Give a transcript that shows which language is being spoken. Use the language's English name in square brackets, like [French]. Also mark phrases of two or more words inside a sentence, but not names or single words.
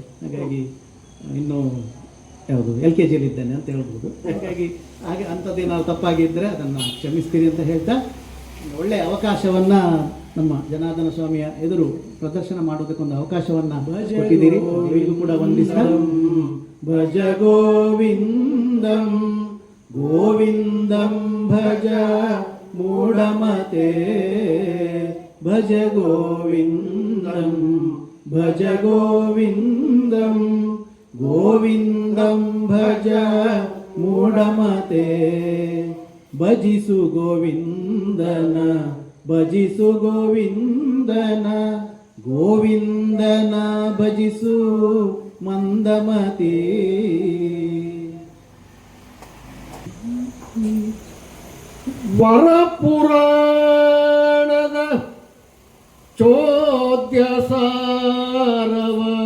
[Kannada] ಹಾಗಾಗಿ ಇನ್ನೂ ಯಾವುದು LKG ಇದ್ದೇನೆ ಅಂತ ಹೇಳ್ಬೋದು. ಹಾಗೆ ಅಂಥದ್ದೇನಾದ್ರು ತಪ್ಪಾಗಿದ್ದರೆ ಅದನ್ನು ಕ್ಷಮಿಸ್ತೀರಿ ಅಂತ ಹೇಳ್ತಾ, ಒಳ್ಳೆಯ ಅವಕಾಶವನ್ನು ನಮ್ಮ ಜನಾರ್ದನ ಸ್ವಾಮಿಯ ಎದುರು ಪ್ರದರ್ಶನ ಮಾಡೋದಕ್ಕೊಂದು ಅವಕಾಶವನ್ನು ಕೊಟ್ಟಿದ್ದೀರಿ. ಇದು ಕೂಡ ವಂದಿಸ್ತಾ [Sanskrit] ಭಜ ಗೋವಿಂದಂ ಗೋವಿಂದಂ ಭಜ ಮೂಢಮತೆ ಭಜ ಗೋವಿಂದಂ ಭಜ ಗೋವಿಂದಂ ಗೋವಿಂದಂ ಭಜ ಮೂಢಮತೆ [Kannada] ಭಜಿಸು ಗೋವಿಂದನ ಭಜಿಸು ಗೋವಿಂದನ ಗೋವಿಂದನ ಭಜಿಸು ಮಂದಮತಿ. ವರಪುರಾಣದ ಚೋದ್ಯ ಸಾರವ